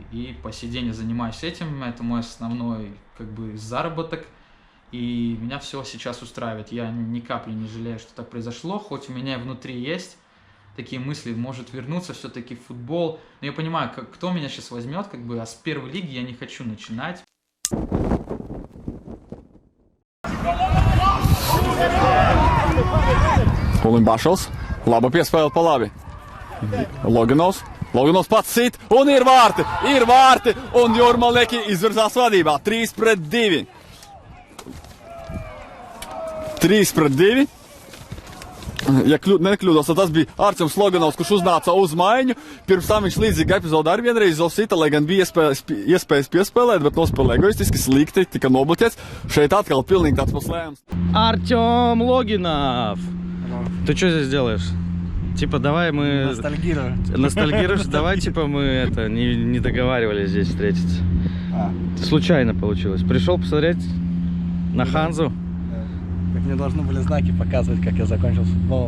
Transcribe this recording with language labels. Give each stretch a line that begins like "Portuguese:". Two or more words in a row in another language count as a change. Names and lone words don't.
Russian: И по сей день я занимаюсь этим, это мой основной как бы заработок. И меня все сейчас устраивает. Я ни капли не жалею, что так произошло. Хоть у меня внутри есть такие мысли, может вернуться все-таки в футбол. Но я понимаю, кто меня сейчас возьмет, как бы, а с первой лиги я не хочу начинать.
Latvian: Ulimbašs, laba piespēle pa labi. Loganovs pats sit, un ir vārti, un Jurmaleki izvirzās vadībā. 3-2. 3-2. Ja nekļūdos, tad tas bija Arčuns Loganovs, kurš uznāca uz maiņu. Pirms tam viņš līdzīga epizode arī vienreiz sita, lai gan bija iespējas piespēlēt, bet nospēlēja egoistiski, slikti, tika nobloķēts. Šeit atkal pilnīgi tāds pats lēmums.
Russian: Артем Логинов! Ты что здесь делаешь? Типа, давай мы... Ностальгирую. Ностальгируешь? Давай, типа, мы это не договаривались здесь встретиться. Случайно получилось. Пришел посмотреть на Ханзу. Как мне должны были знаки показывать, как я закончил с футболом.